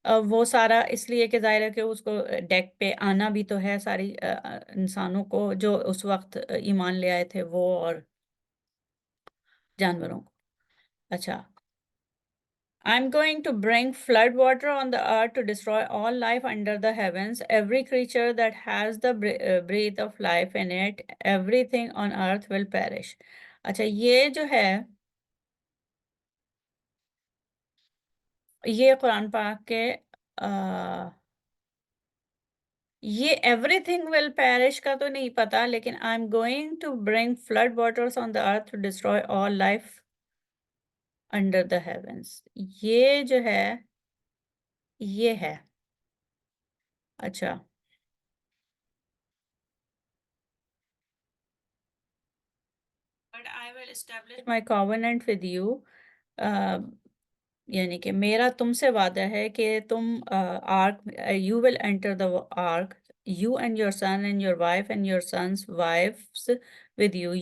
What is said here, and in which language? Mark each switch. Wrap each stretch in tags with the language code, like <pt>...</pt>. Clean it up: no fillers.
<ur>وہ سارا اس لیے کہ ظاہر ہے کہ اس کو ڈیک پہ آنا بھی تو ہے ساری انسانوں کو جو اس وقت ایمان لے آئے تھے وہ، اور جانوروں کو.</ur> <en>اچھا، I'm going to bring flood water on the earth to destroy all life under the heavens, every creature that has the breath of life in it, everything on earth will perish.</en> <ur>اچھا، یہ جو ہے یہ قرآن پاک کے</ur> <en>یہ everything will perish</en> <ur>کا تو نہیں پتا، لیکن</ur> <en>I am going to bring flood waters on the earth to destroy all life under the heavens.</en> <ur>یہ جو ہے یہ ہے.</ur> <en>اچھا، But I will establish my covenant with you.</en> <ur>یعنی کہ میرا تم سے وعدہ ہے کہ تم arc,</ur> <en>you will enter the ark, you and your son and your wife and your son's wives with you.</en>